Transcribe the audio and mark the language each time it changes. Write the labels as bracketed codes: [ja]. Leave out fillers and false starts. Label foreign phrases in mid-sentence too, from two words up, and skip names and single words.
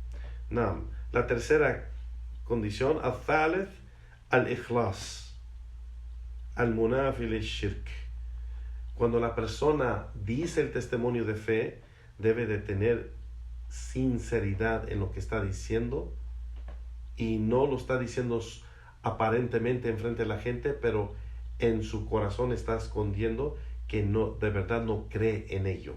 [es] La tercera condición, [ar] الثالث، الإخلاص المنافي للشرك. [es] Cuando la persona dice el testimonio de fe, debe de tener sinceridad en lo que está diciendo, y no lo está diciendo aparentemente enfrente de la gente, pero en su corazón está escondiendo que de verdad no cree en ello.